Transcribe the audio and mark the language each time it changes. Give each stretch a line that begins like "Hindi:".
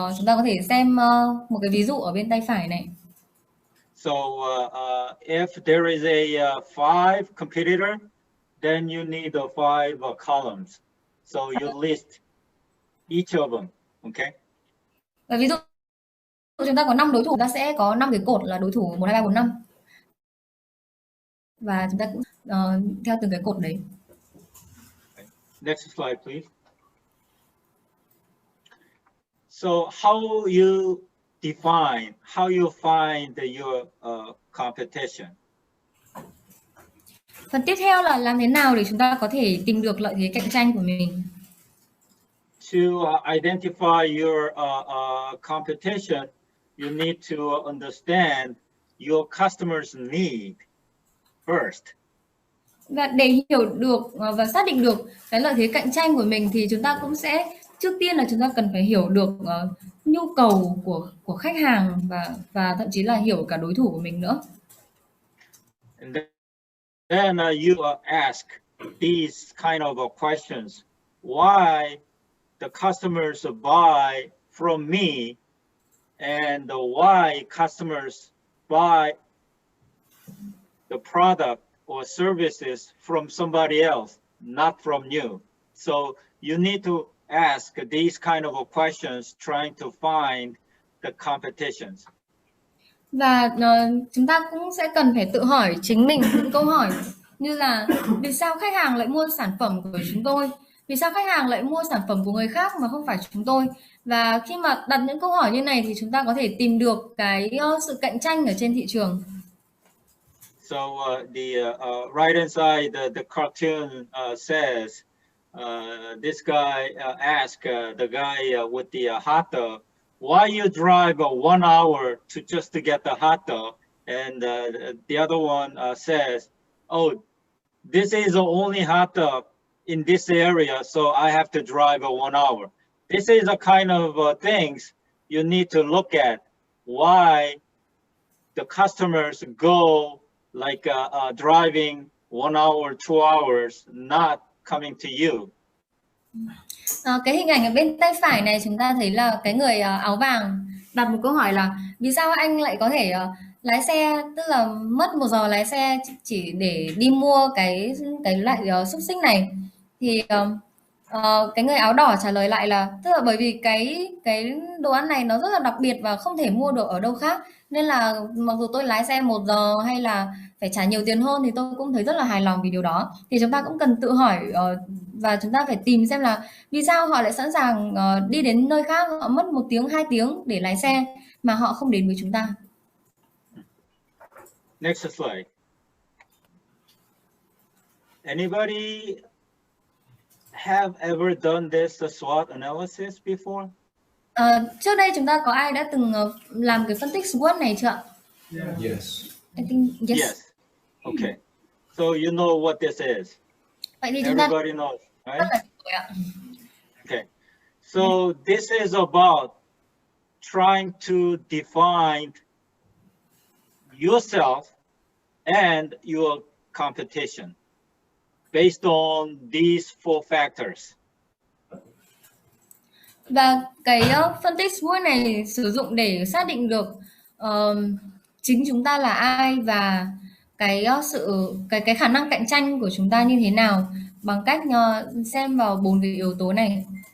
Vietnamese: Chúng ta có thể xem một cái ví dụ ở bên tay phải này.
English: So if there is a 5 competitor, then you need the 5 columns. So you list each of them, okay?
Vietnamese: Và ví dụ chúng ta có 5 đối thủ, chúng ta sẽ có 5 cái cột là đối thủ 1, 2, 3, 4, 5. Và chúng ta cũng theo từng cái cột đấy.
English: Next slide, please. So how you define, how you find your competition?
Vietnamese: Phần tiếp theo là làm thế nào để chúng ta có thể tìm được lợi thế cạnh tranh của mình.
English: To identify your competition, you need to understand your customer's need first.
Vietnamese: Và để hiểu được và xác định được cái lợi thế cạnh tranh của mình thì chúng ta cũng sẽ trước tiên là chúng ta cần phải hiểu được nhu cầu của khách hàng và thậm chí là hiểu cả đối thủ của mình nữa.
English: And then you ask these kind of questions. Why the customers buy from me, and why customers buy the product or services from somebody else, not from you. So you need to ask these kind of questions trying to find the competitions.
Vietnamese: Và chúng ta cũng sẽ cần phải tự hỏi chính mình những câu hỏi như là vì sao khách hàng lại mua sản phẩm của chúng tôi? Vì sao khách hàng lại mua sản phẩm của người khác mà không phải chúng tôi? Và khi mà đặt những câu hỏi như này thì chúng ta có thể tìm được cái sự cạnh tranh ở trên thị trường.
English: So the right hand side, the cartoon says, this guy asked the guy with the hot dog, why you drive 1 hour to just to get the hot dog? And the other one says, oh, this is the only hot dog in this area, so I have to drive 1 hour. This is a kind of things you need to look at, why the customers go like driving 1 hour, 2 hours, not coming to you.
Vietnamese: Cái hình ảnh ở bên tay phải này chúng ta thấy là cái người áo vàng đặt một câu hỏi là vì sao anh lại có thể lái xe, tức là mất 1 giờ lái xe chỉ để đi mua cái loại xúc xích này. Thì cái người áo đỏ trả lời lại là tức là bởi vì cái đồ ăn này nó rất là đặc biệt và không thể mua được ở đâu khác, nên là mặc dù tôi lái xe 1 giờ hay là phải trả nhiều tiền hơn thì tôi cũng thấy rất là hài lòng vì điều đó. Thì chúng ta cũng cần tự hỏi và chúng ta phải tìm xem là vì sao họ lại sẵn sàng đi đến nơi khác, họ mất 1 tiếng, 2 tiếng để lái xe mà họ không đến với chúng ta.
English: Next slide. Anybody have ever done this SWOT analysis before?
Vietnamese: Trước đây chúng ta có ai đã từng làm cái phân tích SWOT này chưa ạ?
English: Yes. I think yes. Yes. Okay. So you know what this is.
Vietnamese: Vậy thì chúng ta
English: Everybody knows,
Vietnamese: rất
English: right?
Vietnamese: là rồi ạ.
English: Okay. So this is about trying to define yourself and your competition based on these 4 factors.
Vietnamese: Và cái phân tích SWOT này sử dụng để xác định được chính chúng ta là ai và cái cái khả năng cạnh tranh của chúng ta như thế nào bằng cách xem vào 4 cái yếu tố này.